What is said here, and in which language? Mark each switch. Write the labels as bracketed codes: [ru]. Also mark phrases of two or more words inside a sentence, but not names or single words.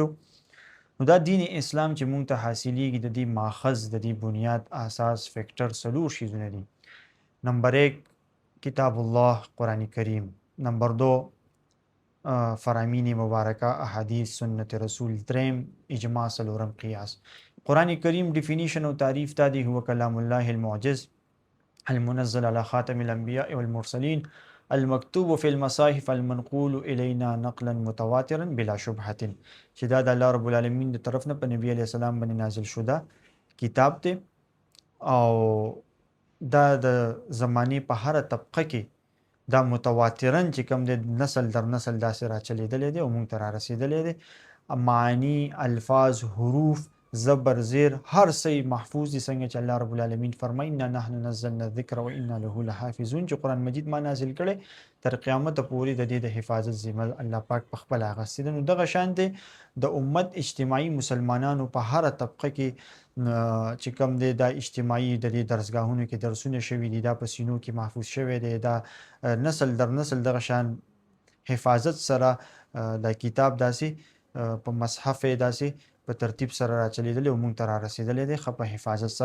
[ps] نو دا دین اسلام چې مونږ ته حاصلیږي د دې ماخذ د دې بنیاد اساس فیکٹر څلور شیزونه دي. نمبر 1 کتاب الله قرآن کریم، نمبر 2 فرامین مبارکه احادیث سنت رسول، دریم اجماع، څلورم قیاس. قرآن کریم ډیفینیشن او تعریف تا دی [ar] هو کلام الله المعجز المنزل على خاتم الانبیاء والمرسلین المکتوب فی المصاحف المنقول الینا نقلا متواترا بلا شبهه، [ps] چې دا د الله رب العالمین د طرف نه په نبی [ar] علیہ السلام [ps] باندې نازل شوه کتاب دی او دا د زمانی په هر طبقه کې دا متواترن چې کوم د نسل در نسل داسې را چلیدلې دی او مونږ ته را رسیدلې دی. معنی، الفاظ، حروف، زبر، زیر، هر څه محفوظ دي، څنګه چې الله رب العالمین فرمایي [ar] انا نحن نزلنا الذکر و انا له لحافظون، [ps] چې قرآن مجید ما نازل کړي تر قیامت پورې د دې د حفاظت ذمه الله پاک په خپل اغوستې ده. نو دغه شان دی د امت اجتماعي مسلمانانو په هر طبقه کې چې کوم دی دا اجتماعي د دې درسګاهونو کې درسونه شوي دي، دا په سینو کې محفوظ شوی دی، دا نسل در نسل دغه شان حفاظت سره دا کتاب داسې په مصحف داسې په ترتیب سره را چلیدلی او مونږ ته را رسیدلی دی ښه په حفاظت سره.